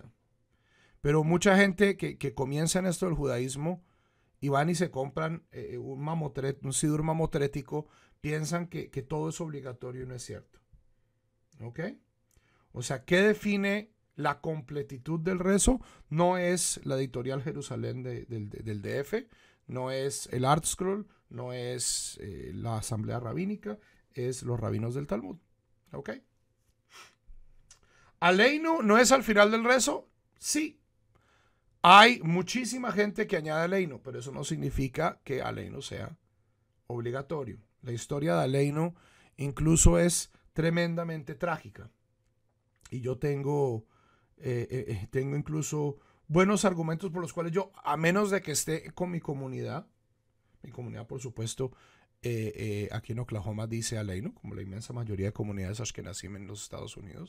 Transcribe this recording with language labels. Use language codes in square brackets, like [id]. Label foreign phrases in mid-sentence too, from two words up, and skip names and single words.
[es] Pero mucha gente que comienza en esto del judaísmo y van y se compran un sidur mamotrético, piensan que todo es obligatorio y no es cierto. ¿Ok? O sea, ¿qué define la completitud del rezo? No es la editorial Jerusalén del DF, no es el Art Scroll, no es la asamblea rabínica, es los rabinos del Talmud. ¿Ok? ¿Aleinu no es al final del rezo? Sí. Hay muchísima gente que añade aleinu, pero eso no significa que aleinu sea obligatorio. La historia de aleinu incluso es tremendamente trágica. Y yo tengo incluso buenos argumentos por los cuales yo, a menos de que esté con mi comunidad por supuesto, aquí en Oklahoma dice aleinu, como la inmensa mayoría de comunidades ashkenazim en los Estados Unidos.